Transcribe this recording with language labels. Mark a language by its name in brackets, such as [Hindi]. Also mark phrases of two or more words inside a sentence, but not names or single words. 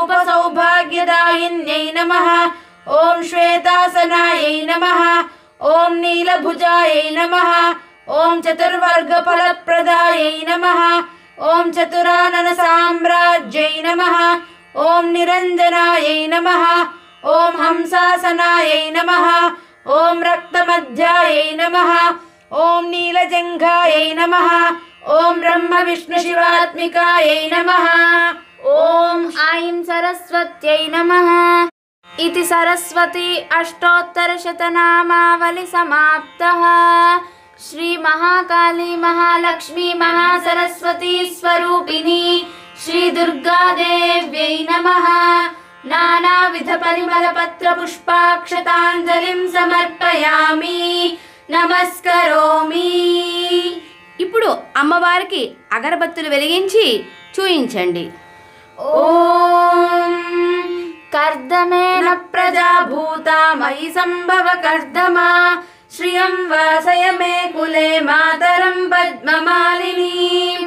[Sanskrit] రూపసౌభాగ్యదాయిన్యై నమః ఓం శ్వేతాసనాయై నమః ఓం నీలభుజాయై నమః ఓం చతుర్వర్గఫలప్రదాయై నమః ఓం చతురానన సామ్రాజ్యై నమః ఓం నిరంజనాయై నమః ఓం హంసాసనాయై నమః ఓం రక్తమధ్యాయై నమః ఓం నీలజంఘాయై నమః ఓం బ్రహ్మ విష్ణు శివాత్మికాయై నమః ఓం ఐం సరస్వత్యై నమః इति सरस्वती अष्टोत्तरशतनामावली समाप्तः। श्री महाकाली महालक्ष्मी महासरस्वती स्वरूपिणी श्री दुर्गादेव्यै नमः। नानाविध परिमलपत्र पुष्पाक्षताञ्जलिं समर्पयामि నమస్కరోమి। [Telugu] ఇప్పుడు అమ్మవారికి అగరబత్తులు వెలిగించి చూయించండి. [Sanskrit] ఓం కర్దమేన ప్రజాభూతా మయి సంభవ కర్దమా శ్రియం వాసయ మే కులే మాతరం పద్మమాలినీం।